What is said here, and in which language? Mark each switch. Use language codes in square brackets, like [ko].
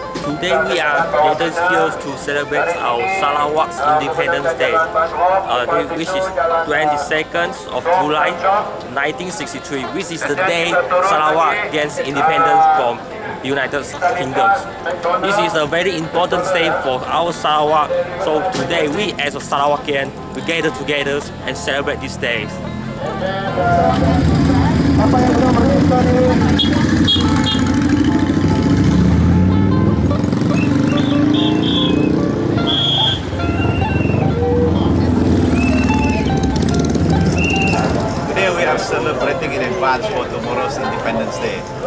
[en] Today we are gathered here to celebrate our Sarawak's Independence Day, which is 22nd of July 1963, which is the day Sarawak gains independence from the United Kingdom. This is a very important day for our Sarawak, so today we as a Sarawakian, we gather together and celebrate these days. [ms] Apa yang belum merdeka nih? [en] Today we are celebrating in advance for tomorrow's Independence Day.